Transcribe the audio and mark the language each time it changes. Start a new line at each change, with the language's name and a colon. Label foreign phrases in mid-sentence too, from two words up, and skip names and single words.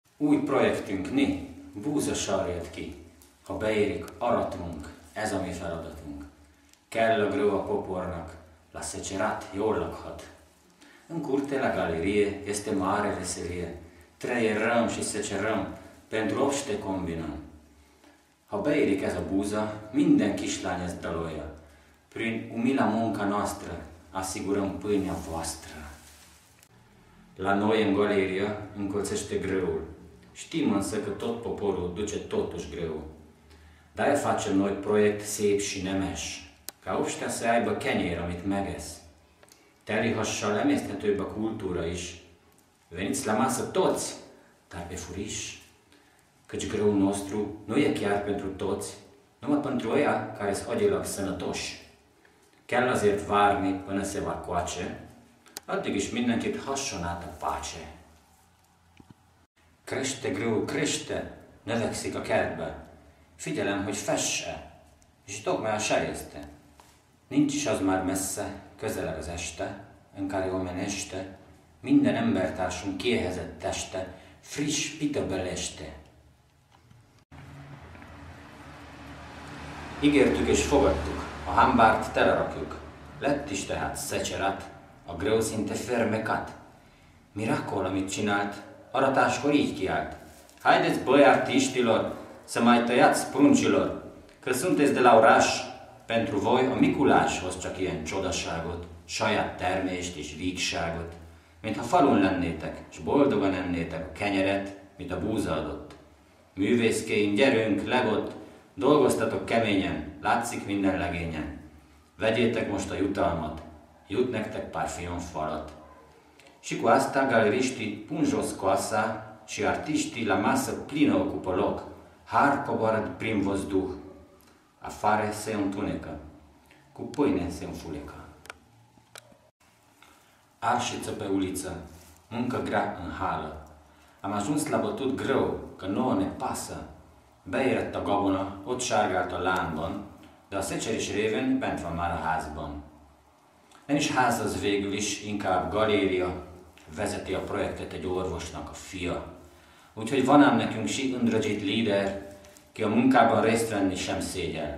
Hungarian: Új projektünk, búzasar jött ki. Ha beérik, aratunk, ez a mi feladatunk. Kell a grâu a popornak,
Romanian: la secerat
Hungarian: jól lakhat.
Romanian: În curte la galerie este mare veselie. Treierăm și secerăm, pentru obște combinăm.
Hungarian: Ha beérik ez a búza, minden kislány ezt dalolja.
Romanian: Prin umila munca noastră, asigurăm pâinea voastră. La noi în galeria încolțește greul. Știm însă că tot poporul duce totuși greu. De-aia facem noi proiect szép și nemes, ca obștea să aibă
Hungarian: kenyér, amit megesz. Telihassal emészthetőbb a kultúra is.
Romanian: Veniți la masă toți, dar pe furiș. Căci grâul nostru nu e chiar pentru toți, numai pentru ăia care-s agyilag sănătoși.
Hungarian: Kell azért várni
Romanian: până se va coace,
Hungarian: addig is mindenkit hasson át a páce.
Romanian: Crește grâu, crește,
Hungarian: növekszik a kertbe. Figyelem, hogy fesse, és
Romanian: tocmai așa este.
Hungarian: Nincs is az már messze, közeleg az este,
Romanian: în care omenește,
Hungarian: minden embertársunk kiéhezett teste, friss pita beleste. Ígértük és fogadtuk, a hambárt telerakjuk. Lett is tehát szecserat, a grâu szinte fermekat. Mirakol, amit csinált, aratáskor így kiált.
Romanian: Haideți, băi artiștilor, să mai tăiați pruncilor, că sunteți de la oraș, pentru voi
Hungarian: a Mikulás hoz csak ilyen csodaságot, saját termést és vígságot, mintha falun lennétek, és boldogan ennétek a kenyeret, mint a búza adott. Művészkéim, gyerünk, legott, dolgoztatok keményen, látszik minden legényen. Vegyétek most a jutalmat, jut nektek pár fiomfalat.
Romanian: Și cu asta galeriștii pun jos coasa și artiștii la masă plină ocupă loc. Har coboară prin văzduh, afară se întunecă, cu pâine se înfulecă. Arșiță pe uliță, muncă grea în hală. Am ajuns la bătut greu, că nouă ne pasă.
Hungarian: Beérett a gabona, ott sárgált a lánban, de a szecerés révén bent van már a házban. Nem is ház az végül is, inkább galéria, vezeti a projektet egy orvosnak a fia. Úgyhogy van ám nekünk
Romanian: si îndrăgit
Hungarian: líder, ki a munkában részt venni sem szégyel.